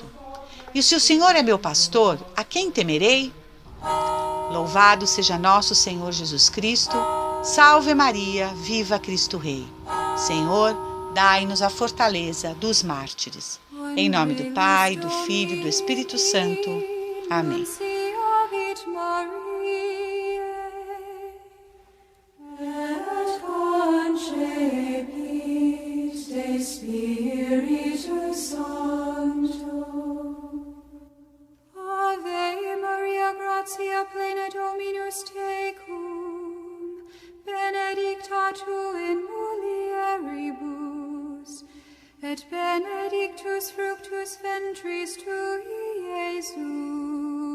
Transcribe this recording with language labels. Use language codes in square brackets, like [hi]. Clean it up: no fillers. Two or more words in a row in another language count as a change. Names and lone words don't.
[pt] E se o Senhor é meu pastor, a quem temerei? Louvado seja nosso Senhor Jesus Cristo. Salve Maria, viva Cristo Rei. Senhor, dai-nos a fortaleza dos mártires. Em nome do Pai, do Filho e do Espírito Santo. Amém. [la] Spiritus Sancto. Ave Maria, gratia plena Dominus tecum, benedicta tu in mulieribus, et benedictus fructus ventris tui, Iesus.